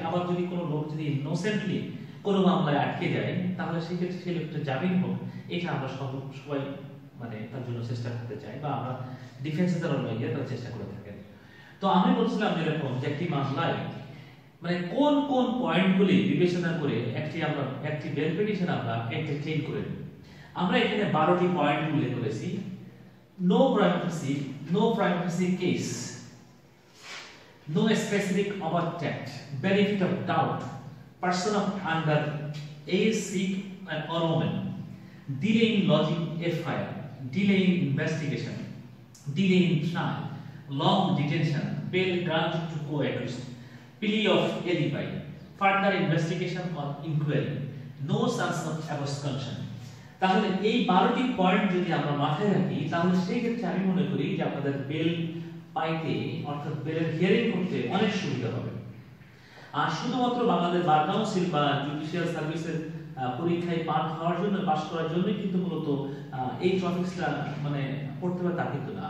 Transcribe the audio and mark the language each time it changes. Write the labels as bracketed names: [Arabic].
[Bangla] আবার যদি কোনো লোক যদি ইনোসেন্টলি কোনো মামলায় আটকে যায় তাহলে সেই ক্ষেত্রে সেই লোকটা জামিন হোক, এটা আমরা সবাই মানে তার জন্য চেষ্টা করতে চাই, বা আমরা ডিফেন্সে যারা লয়ার তারা চেষ্টা করে থাকেন। তো আমি বলছিলাম যেরকম যে একটি মামলায় মানে কোন কোন পয়েন্টগুলি বিবেচনা করে একটি বেল পিটিশন আমরা এন্টারটেইন করে। আমরা এখানে 12টি পয়েন্ট উল্লেখ করেছি। [English] No prima facie case, no specific overtact, benefit of doubt, person of under age, sick and or woman, delay in lodging FIR, delay in investigation, delay in trial, long detention, bail granted to co-accused, plea of alibi, further investigation or inquiry, no chance of abscondence. [Bangla] তাহলে এই 12টি point যদি আমরা মাথায় রাখি তাহলে সেই ক্ষেত্রে আমি মনে করি যে আপনাদের বেল পাইতে অর্থাৎ বেলের হিয়ারিং করতে অনেক সুবিধা হবে। আর শুধুমাত্র বাংলাদেশ বার কাউন্সিল বা জুডিশিয়াল সার্ভিসের পরীক্ষায় পাস করার জন্য কিন্তু মূলত এই টপিকসটা মানে পড়তে হবে তা কিন্তু না।